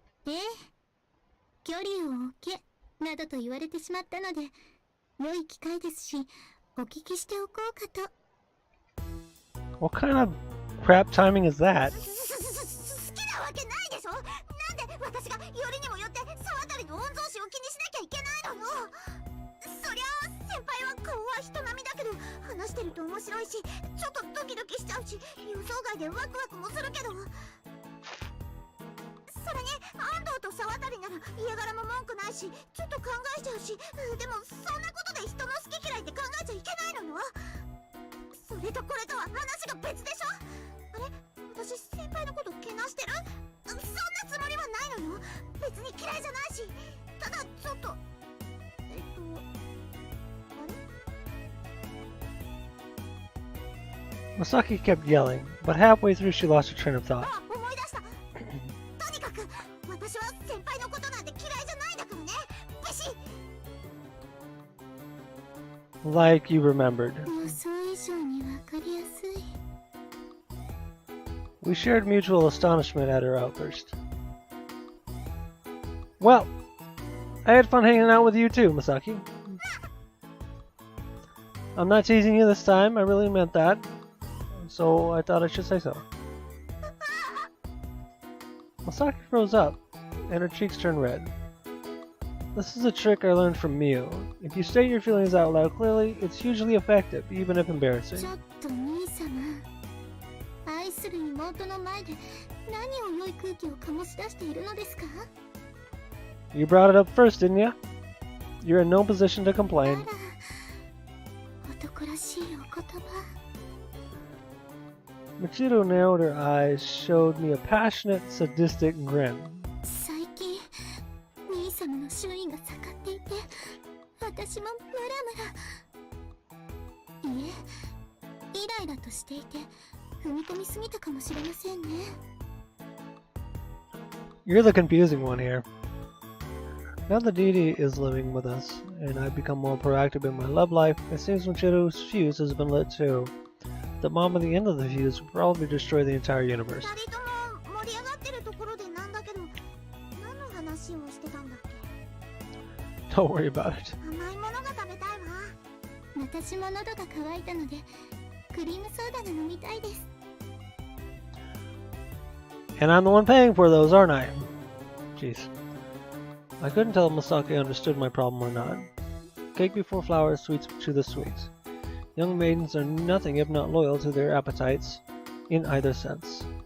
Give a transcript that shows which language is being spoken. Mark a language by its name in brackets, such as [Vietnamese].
[Japanese] ええ、距離を置けなどと言われてしまったので良い機会ですしお聞きしておこうかと。 [English] What kind of crap timing is that? [Japanese] 好きなわけないでしょ。なんで私がよりにもよって沢渡の御曹司を気にしなきゃいけないのよ。そりゃあ先輩は顔は人並みだけど話してると面白いしちょっとドキドキしちゃうし予想外でワクワクもするけど、それに安藤と沢渡なら嫌がらも文句ないしちょっと考えちゃうし、でもそんなことで人の好き嫌いって考えちゃいけないのよ。それとこれとは話が別でしょ。あれ、私先輩のことけなしてる？そんなつもりはないのよ。別に嫌いじゃないし、ただちょっとあれ [English] Masaki kept yelling, but halfway through she lost her train of thought. [Japanese] あ、思い出した。とにかく私は先輩のことなんて嫌いじゃないんだからね。ビシッ [English] Like you remembered. [Japanese] 予想以上にわかりやすい。 [English] We shared mutual astonishment at her outburst. Well, I had fun hanging out with you too, Masaki. I'm not teasing you this time, I really meant that. so I thought I should say so. Masaki froze up, and her cheeks turned red. This is a trick I learned from Miu. If you state your feelings out loud clearly, it's hugely effective, even if embarrassing. [Japanese] ちょっと兄様、愛する妹の前で何を良い空気を醸し出しているのですか? [English] You brought it up first, didn't you? You're in no position to complain. [Japanese] 男らしいお言葉。 [English] Michiru narrowed her eyes, showed me a passionate, sadistic grin. [Japanese] 最近、兄様の周囲が盛っていて、私もムラムラ。いえ、イライラとしていて、踏み込みすぎたかもしれませんね。 [English] You're the confusing one here. Now that Didi is living with us, and I've become more proactive in my love life, it seems Michiru's fuse has been lit too. The bomb at the end of the fuse will probably destroy the entire universe. [Japanese] 二人とも盛り上がってるところでなんだけど、何の話をしてたんだっけ? [English] Don't worry about it. [Japanese] 甘いものが食べたいわ。私も喉が渇いたので、クリームソーダが飲みたいです。 [English] And I'm the one paying for those, aren't I? Jeez. I couldn't tell if Masaki understood my problem or not. Cake before flowers, sweets to the sweet. Young maidens are nothing if not loyal to their appetites, in either sense.